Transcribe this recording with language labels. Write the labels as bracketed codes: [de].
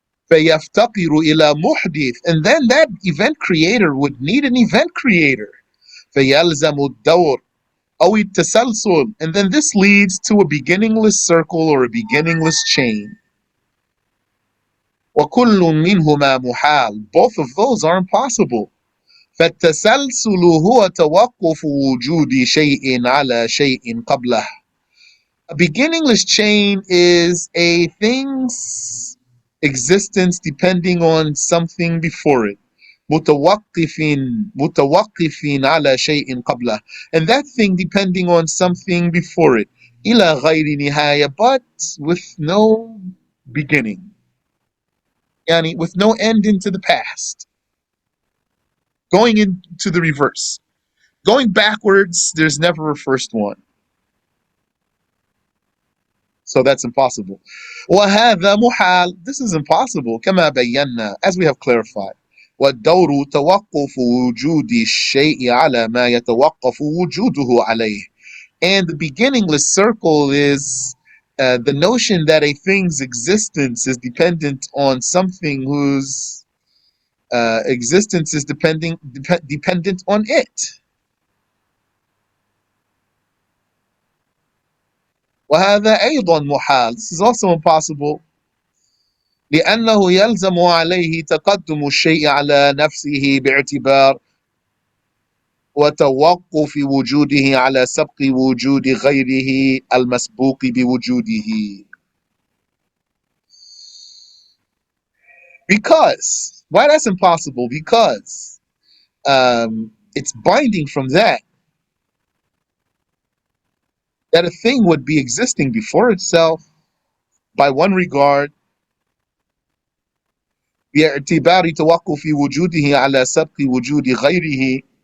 [ar] فيفتقر إلى محدث, [en] and then that event creator would need an event creator. [ar] فيلزم الدور أو التسلسل, [en] and then this leads to a beginningless circle or a beginningless chain. [ar] وكل منهما محال, [en] both of those are impossible. [ar] فالتسلسل هو توقف وجود شيء على شيء قبله. [en] A beginningless chain is a thing's existence depending on something before it. [ar] متوقف متوقف على شيء قبله, [en] and that thing depending on something before it. [ar] إلى غير نهاية, [en] but with no beginning. Yani with no end into the past. Going into the reverse. Going backwards, there's never a first one. So that's impossible. [ar] وهذا محال, [en] this is impossible. [ar] كما بينا, [en] as we have clarified. [ar] والدور توقف وجود الشيء على ما يتوقف وجوده عليه. [en] And the beginningless circle is the notion that a thing's existence is dependent on something whose existence is dependent on it. [ar] وهذا أيضا محال, [en] this is also impossible. [ar] لأنه يلزم عليه تقدم الشيء على نفسه باعتبار وتوقف وجوده على سبق وجود غيره المسبوق بوجوده. [en] Because, why that's impossible? Because it's binding from that a thing would be existing before itself by one regard, [ar] باعتبار توقف وجوده على سبق وجود غيره.